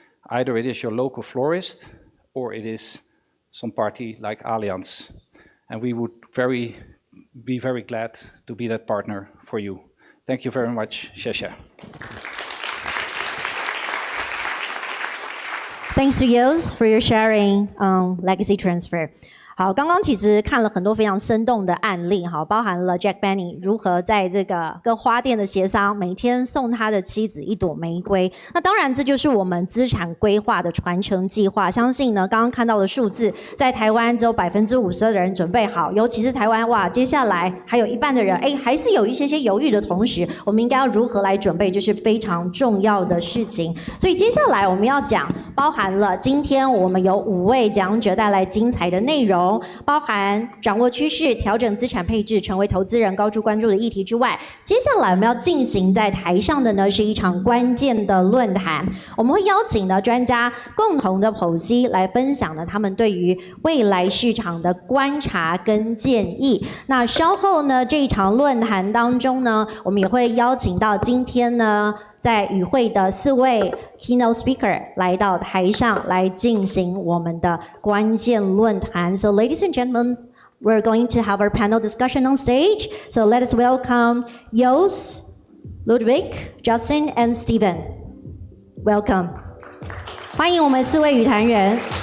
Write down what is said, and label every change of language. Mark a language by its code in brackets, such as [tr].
[en] Either it is your local florist or it is some party like Allianz. And we would be very glad to be that partner for you. Thank you very much, Shesha. Thanks to you for your sharing on legacy transfer. [zh] 好，刚刚其实看了很多非常生动的案例，好，包含了 Jack Benny 如何在这个跟花店的协商，每天送他的妻子一朵玫瑰。那当然，这就是我们资产规划的传承计划。相信呢，刚刚看到的数字，在台湾只有52%的人准备好，尤其是台湾，哇，接下来还有一半的人，还是有一些犹豫的同时，我们应该要如何来准备，就是非常重要的事情。所以接下来我们要讲，包含了今天我们有5位讲者带来精彩的内容。包含掌握趋势、调整资产配置、成为投资人高度关注的议题之外，接下来我们要进行在台上的呢是一场关键的论坛。我们会邀请呢专家共同的剖析来分享呢他们对于未来市场的观察跟建议。那稍后呢这一场论坛当中呢，我们也会邀请到今天呢在与会的4位 keynote speaker 来到台上来进行我们的关键论坛。 [en] So ladies and gentlemen, we're going to have our panel discussion on stage. So let us welcome Jos, Ludovic, Justin, and Stephen. Welcome. [zh] 欢迎我们4位语坛人。